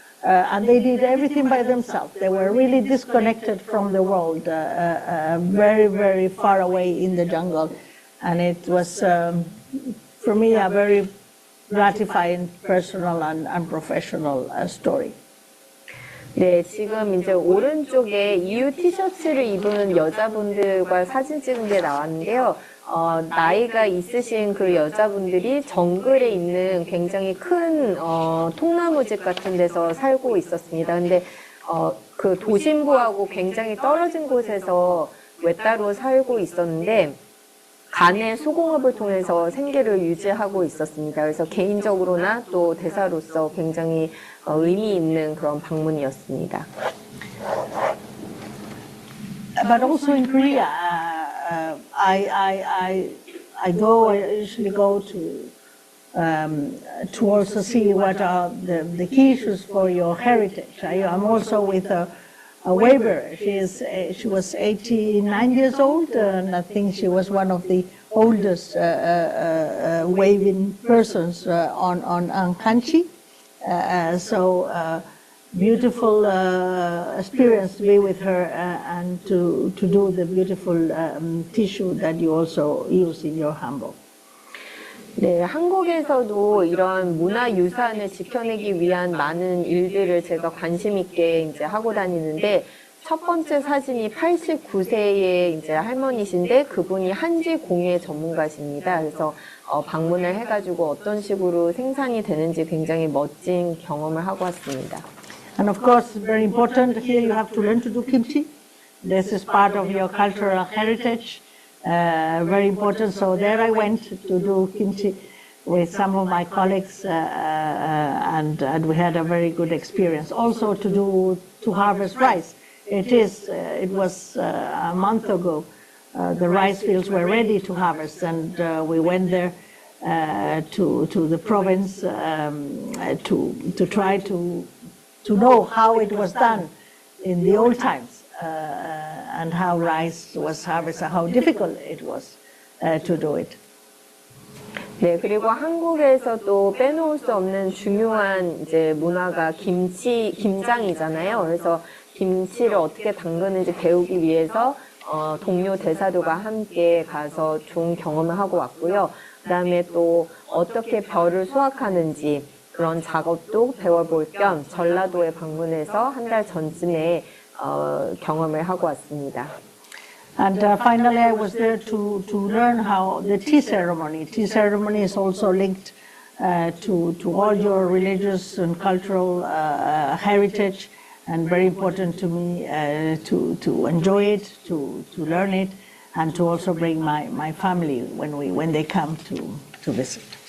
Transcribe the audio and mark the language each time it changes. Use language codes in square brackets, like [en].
[en] And they did everything by themselves. They were really disconnected from the world, very, very far away in the jungle. And it was, for me, a very gratifying personal and professional story. [ko] 네, 지금 이제 오른쪽에 EU 티셔츠를 입은 여자분들과 사진 찍은 게 나왔는데요. 나이가 있으신 그 여자분들이 정글에 있는 굉장히 큰 통나무집 같은 데서 살고 있었습니다. 근데 그 도심부하고 굉장히 떨어진 곳에서 외따로 살고 있었는데 간의 수공업을 통해서 생계를 유지하고 있었습니다. 그래서 개인적으로나 또 대사로서 굉장히 의미 있는 그런 방문이었습니다. [en] But also in Korea, I usually go to also see what are the key issues for your heritage. I'm also with a waver. She was 89 years old, and I think she was one of the oldest waving persons on Kanchi. So beautiful experience to be with her and to do the beautiful tissue that you also use in your hanbok. [ko] 네, 한국에서도 이런 문화유산을 지켜내기 위한 많은 일들을 제가 관심 있게 이제 하고 다니는데 첫 번째 사진이 89세의 이제 할머니신데 그분이 한지 공예 전문가십니다. 그래서 방문을 해가지고 어떤 식으로 생산이 되는지 굉장히 멋진 경험을 하고 왔습니다. [en] And of course, very important, here you have to learn to do kimchi. This is part of your cultural heritage. Very important. So there I went to do kimchi with some of my colleagues, and we had a very good experience. Also to harvest rice. It was a month ago. The rice fields were ready to harvest, and we went there to the province to try to know how it was done in the old times. And how rice was harvested, how difficult it was to do it. [ko] 네, 그리고 한국에서도 빼놓을 수 없는 중요한 이제 문화가 김장이잖아요. 그래서 김치를 어떻게 담그는지 배우기 위해서 동료 대사들과 함께 가서 좋은 경험을 하고 왔고요. 그다음에 또 어떻게 벼를 수확하는지 그런 작업도 배워볼 겸 전라도에 방문해서 한 달 전쯤에 경험을 하고 왔습니다. [en] And finally, I was there to learn how the tea ceremony. Tea ceremony is also linked to all your religious and cultural heritage, and very important to me to enjoy it, to learn it, and to also bring my family when they come to visit.